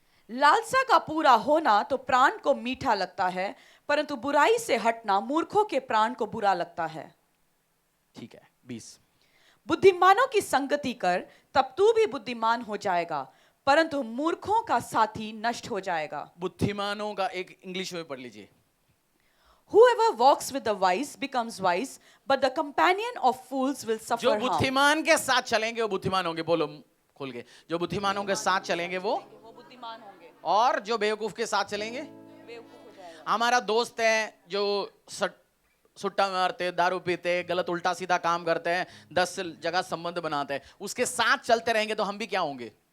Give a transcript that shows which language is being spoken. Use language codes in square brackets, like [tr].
[hi] लालसा का पूरा होना तो प्राण को मीठा लगता है, परंतु बुराई से हटना मूर्खों के प्राण को बुरा लगता है। ठीक है, 20। बुद्धिमानों की संगति कर तब तू भी बुद्धिमान हो जाएगा, परंतु मूर्खों का साथी नष्ट हो जाएगा। बुद्धिमानों का एक इंग्लिश में पढ़ लीजिए। [en] Whoever walks with the wise becomes wise, but the companion of fools will suffer [hi] जो [en] harm. [hi] बुद्धिमान के साथ चलेंगे वो बुद्धिमान होंगे। बोलो खोल के, जो बुद्धिमानों के साथ चलेंगे वो बुद्धिमान होंगे, और जो बेवकूफ के साथ चलेंगे बेवकूफ हो जाएगा। हमारा दोस्त है जो सुट्टा मारते, दारू पीते, गलत उल्टा सीधा काम करते हैं, 10 जगह संबंध बनाते हैं, उसके साथ चलते रहेंगे तो हम भी क्या होंगे?